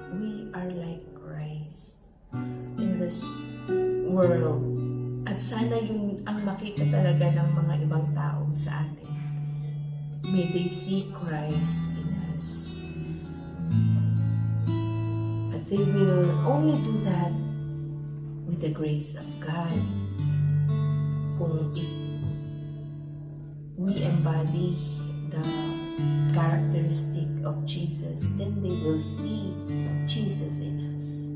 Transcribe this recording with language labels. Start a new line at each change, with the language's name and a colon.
English: We are like Christ in this world.
Filipino: At sana yun ang makita talaga ng mga ibang tao sa atin.
English: May they see Christ in us. But they will only do that with the grace of God. Kung if we embody the characteristic of Jesus, then they will see Jesus in us.